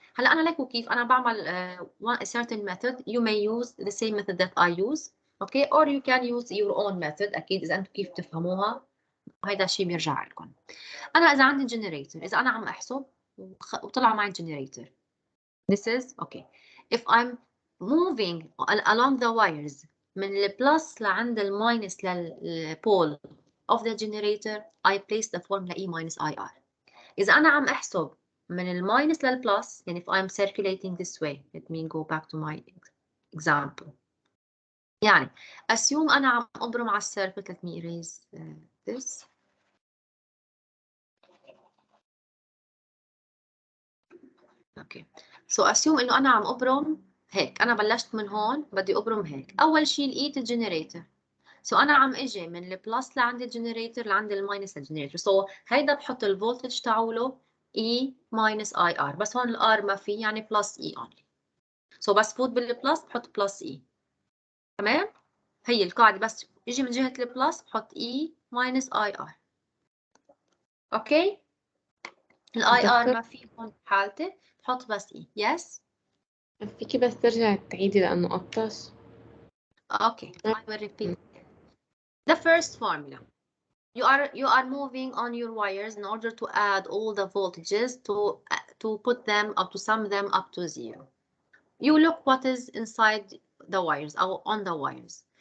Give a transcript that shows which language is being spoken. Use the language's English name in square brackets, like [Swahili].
[Arabic] هلا أنا لك كيف أنا بعمل [English] a certain method. You may use the same method that I use, okay, or you can use your own method. [Arabic] أكيد إذا أنتم كيف تفهموها هيدا الشيء بيرجع لكم. أنا إذا عندي جنريتور، إذا أنا عم أحسب وطلع معي الجنريتور. [English] This is okay. If I'm moving along the wires [Arabic] من البلس لعند الماينس للبول [English] of the generator, I place the formula E minus IR. [Arabic] إذا أنا عم أحسب من الماينس للبلس، يعني [English] if I'm circulating this way, let me go back to my example. [Arabic] يعني assume أنا عم أبرم على السيركت. [English] Let me erase this. Okay, so assume [Arabic] انه انا عم ابرم هيك. انا بلشت من هون بدي ابرم هيك. اول شيء لقيت الجنريتور. سو انا عم اجي من البلس لعند الجنريتور لعند الماينس للجنريتور. سو هيدا بحط الفولتج تاعوله E minus IR. بس هون الار ما في، يعني بلس E only. سو بس فوت بالبلس بحط بلس E. تمام؟ هي القاعده. بس اجي من جهه البلس بحط E minus IR. اوكي؟ الاي ار ما في هون بحالتي، بحط بس E. يس؟ فيكي بس ترجعي تعيدي لأنه قطش. [English] Okay, I will repeat. The first formula. You are moving on your wires in order to add all the voltages to put them up, to sum them up to 0. You look what is inside the wires or on the wires.